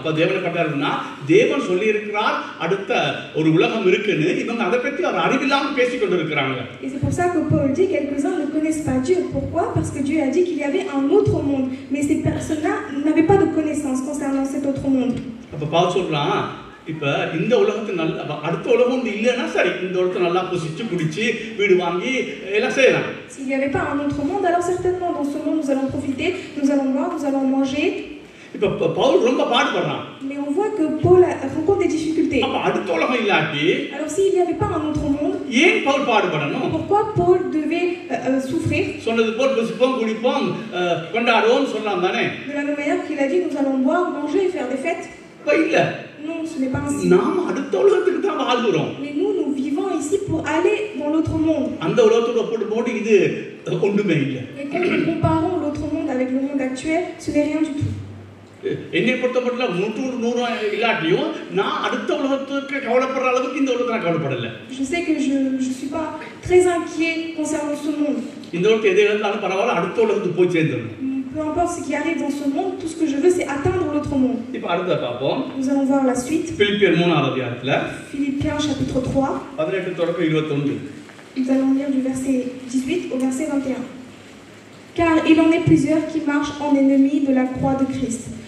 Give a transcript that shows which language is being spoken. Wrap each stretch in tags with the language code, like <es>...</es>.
<ta>அப்ப தேவனை பற்றினா தேவன் சொல்லி இருக்கிறார் அடுத்த ஒரு உலகம் இருக்குன்னு, இவங்க அதை பற்றி அவர் அறிவில்லாம பேசிக் கொண்டிருக்கிறாங்க.</ta> <fr>Et c'est pour ça que Paul dit quelques-uns ne connaissent pas Dieu. Pourquoi? Parce que Dieu a dit qu'il y avait un autre monde, mais ces personnes-là n'avaient pas de connaissance concernant cet autre monde.</fr> <ta>அப்ப பவுல் சொல்றான், இப்ப இந்த உலகத்து அடுத்த உலகம் ஒன்று இல்லைன்னா சரி, இந்த உலகத்தை நல்லா புசிச்சு குடிச்சு வீடு வாங்கி எல்லாம் செய்யலாம்.</ta> <fr>S'il n'y avait pas un autre monde, alors certainement dans ce monde nous allons profiter, nous allons boire, nous allons manger.</fr> <ta>இப்ப பவுல் ரொம்ப பாடுபடுறான்.</ta> <fr>Mais on voit que Paul rencontre des difficultés.</fr> <ta>அப்ப அடுத்த உலகம் இல்லாட்டி,</ta> <fr>alors s'il n'y avait pas un autre monde,</fr> <ta>ஏன் Pavul பாடுபடணும்?</ta> <fr>pourquoi Paul devait souffrir?</fr> <ta>சொன்னது போல் புசிப்போம் குடிப்போம் கொண்டாடுவோம் சொல்லலாம் தானே.</ta> <fr>De la même manière qu'il a dit nous allons boire, manger et faire des fêtes.</fr> <ta>இல்ல.</ta> <fr>Non, ce n'est pas ainsi.</fr> <ta>நாம் அடுத்த உலகத்துக்கு தான் வாழ்கிறோம்.</ta> <fr>Mais nous vivons ici pour aller dans l'autre monde.</fr> <ta>அந்த உலகத்தோட ஒப்பிடும்போது இது ஒண்ணுமே இல்ல.</ta> <fr>Et quand nous comparons l'autre monde avec le monde actuel, ce n'est rien du tout.</fr> <ta>என்னை பொறுத்தமட்டில் 100 இல்லாட்டியும் நான் அடுத்த உலகத்துக்கு கவலைப்படுற அளவுக்கு இந்த உலகத்தை நான் கவலைப்படல.</ta> <fr>Je sais que je suis pas très inquiet concernant ce monde.</fr> <ta>இந்த உலகத்தை எதை இருந்தாலும் பரவாயில்ல, அடுத்த உலகத்துக்கு போய் சேர்ந்துடணும்.</ta> <fr>Peu importe ce qui arrive dans ce monde, tout ce que je veux c'est atteindre l'autre monde.</fr> <ta>இப்போ அடுத்து பாப்போம்.</ta> <fr>Nous allons voir la suite.</fr> <ta>பிலிப்பியர் 3ஆம் அதிகாரத்துல</ta> <fr>Philippiens chapitre 3.</fr> <ta>18 தொடக்கம் 21.</ta> <fr>Nous allons lire du verset 18 au verset 21. Car il en est plusieurs qui marchent en ennemis de la croix de Christ.</fr>